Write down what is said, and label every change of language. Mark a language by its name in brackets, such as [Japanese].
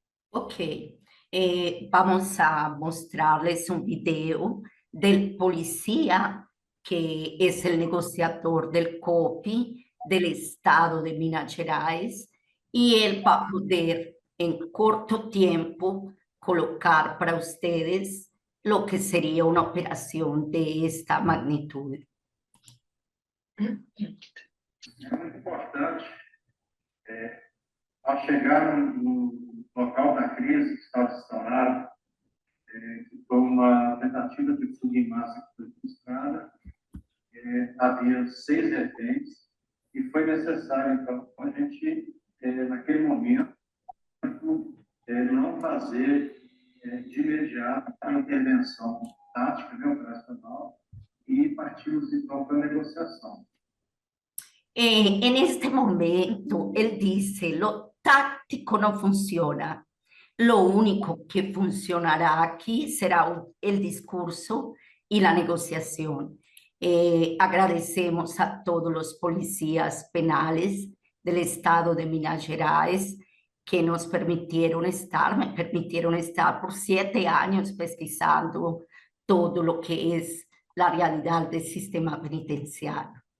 [Spanish] Ok, vamos a mostrarles un video del policía que es el negociador del COPI del estado de Minas Gerais y él va a poder en corto tiempo colocar para ustedes lo que sería una operación de esta magnitud. [Portuguese] É muito importante, ao chegar no local da crise que estava instaurado, que foi uma tentativa de fuga em massa que foi frustrada, havia 6 reféns, e foi necessário, então, a gente, naquele momento, não fazer de imediato a intervenção tática, né, operacional, e partimos, então, para a negociação. [Spanish] En este momento, él dice, lo táctico no funciona. Lo único que funcionará aquí será el discurso y la negociación. Agradecemos a todos los policías penales del estado de Minas Gerais que nos me permitieron estar por 7 años pesquisando todo lo que es la realidad del sistema penitenciario.